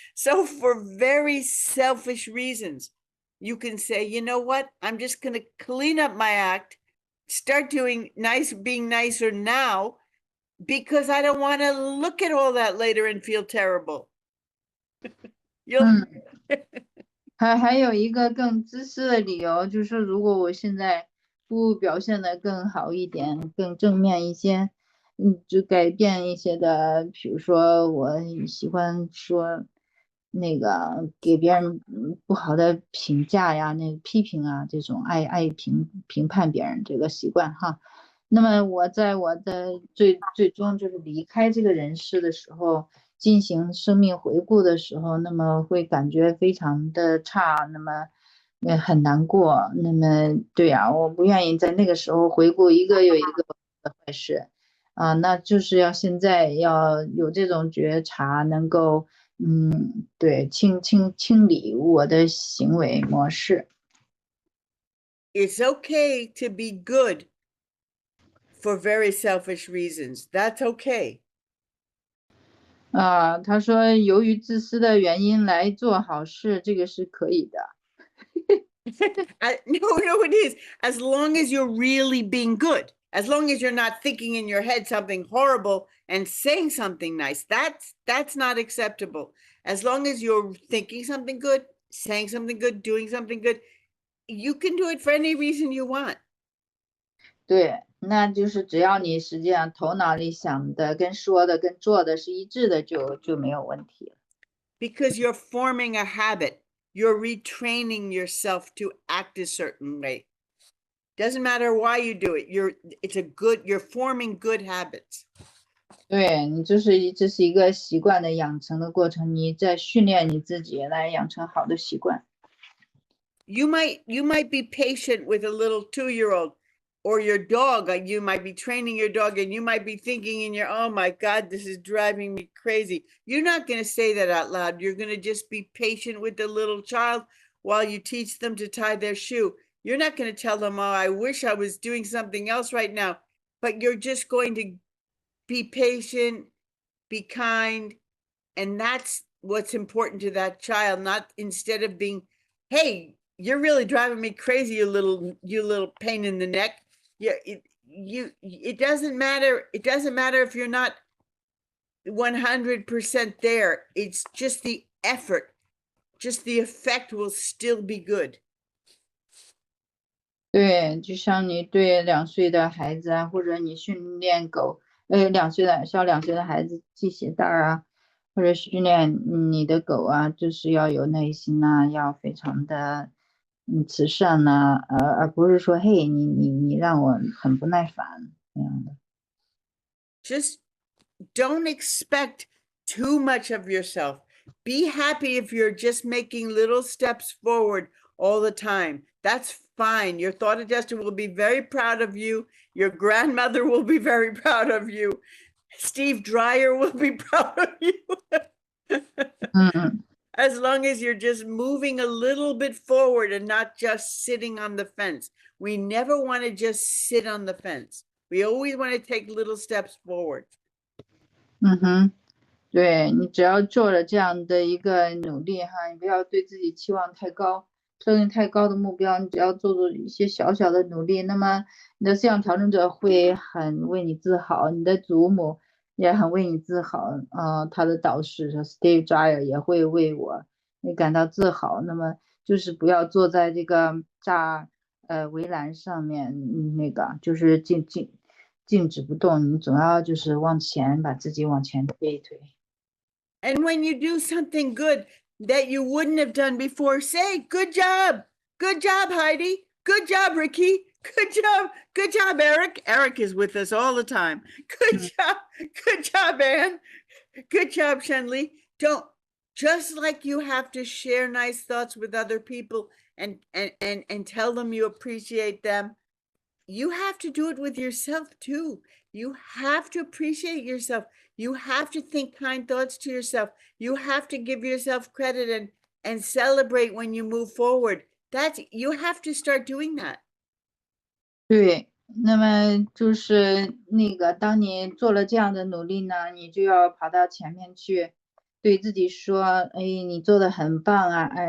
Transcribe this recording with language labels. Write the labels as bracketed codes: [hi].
[en] So for very selfish reasons, you can say, you know what? I'm just going to clean up my act, start being nicer now, because I don't want to look at all that later and feel terrible. [zh] 还有一个更自私的理由，就是如果我现在不表现得更好一点，更正面一些，就改变一些的，比如说我喜欢说那个给别人不好的评价呀，那个批评啊，这种爱评判别人这个习惯哈。那么我在我的最终就是离开这个人世的时候，进行生命回顾的时候，那么会感觉非常的差，那么很难过。那么对呀，我不愿意在那个时候回顾一个又一个的坏事啊，那就是要现在要有这种觉察，能够对清理我的行为模式。 [en] It's okay to be good for very selfish reasons. That's okay. [zh] 他说由于自私的原因来做好事，这个是可以的。 [en] No, it is. As long as you're really being good, as long as you're not thinking in your head something horrible and saying something nice, that's not acceptable. As long as you're thinking something good, saying something good, doing something good, you can do it for any reason you want. [zh] 对，那就是只要你实际上头脑里想的跟说的跟做的是一致的，就没有问题。 [en] Because you're forming a habit. You're retraining yourself to act a certain way. Doesn't matter why you do it. You're forming good habits. [zh] 对，你这是一个习惯的养成的过程，你在训练你自己来养成好的习惯。 [en] You might be patient with a little 2-year-old or your dog. You might be training your dog and you might be thinking in your, oh my God, this is driving me crazy. You're not going to say that out loud. You're going to just be patient with the little child while you teach them to tie their shoe. You're not going to tell them, oh, I wish I was doing something else right now, but you're just going to be patient, be kind. And that's what's important to that child, not instead of being, hey, you're really driving me crazy, you little pain in the neck. Yeah, it doesn't matter. It doesn't matter if you're not 100% there. It's just the effort, just the effect will still be good. [zh] 对，就像你对2岁的孩子啊，或者你训练狗小2岁的孩子系鞋带啊，或者训练你的狗啊，就是要有耐心呐，要非常的慈善呐，而不是说嘿你让我很不耐烦那样的。 [en] Just don't expect too much of yourself. Be happy if you're just making little steps forward all the time. That's fine. Your thought adjuster will be very proud of you. Your grandmother will be very proud of you. Steve Dreyer will be proud of you. As long as you're just moving a little bit forward and not just sitting on the fence. We never want to just sit on the fence. We always want to take little steps forward. [zh] 对，你只要做了这样的一个努力哈，你不要对自己期望太高，设定太高的目标，你只要做一些小小的努力，那么你的思想调整者会很为你自豪，你的祖母也很为你自豪，他的导师 Steve Dreyer 也会为我感到自豪。那么就是不要坐在这个围栏上面，那个就是静止不动，你总要就是往前把自己往前推一推。 [en] And when you do something good that you wouldn't have done before, say, good job. Good job, Heidi. Good job, Ricky. Good job, Eric. Eric is with us all the time. Good job, Anne. Good job, Shenli. Don't, just like you have to share nice thoughts with other people and tell them you appreciate them, you have to do it with yourself too. You have to appreciate yourself. You have to think kind thoughts to yourself. You have to give yourself credit and celebrate when you move forward. You have to start doing that. [zh] 对，那么就是那个，当你做了这样的努力呢，你就要跑到前面去，对自己说：“哎，你做的很棒啊！